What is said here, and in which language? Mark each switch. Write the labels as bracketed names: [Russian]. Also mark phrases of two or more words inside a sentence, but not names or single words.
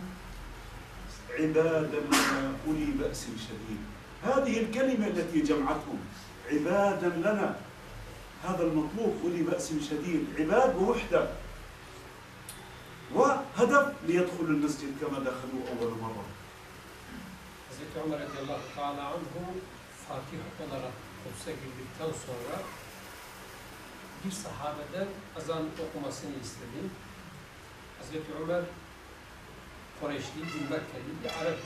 [Arabic] عبادا أولي بأس شديد. هذه الكلمة التي جمعتهم، عبادا لنا، هذا المطلوب، أولي بأس شديد، عباد ووحدة وهدف ليدخلوا المسجد كما دخلوا أول مرة. [Turkish] Hazreti Ömer [Arabic] رضي الله تعالى عنه [Turkish] Fatih olarak Kudüs'e girdikten sonra bir sahabeden azan okumasını istedi. Hazreti Ömer Kureyşli, bir Mekkeli, bir Arap'tı.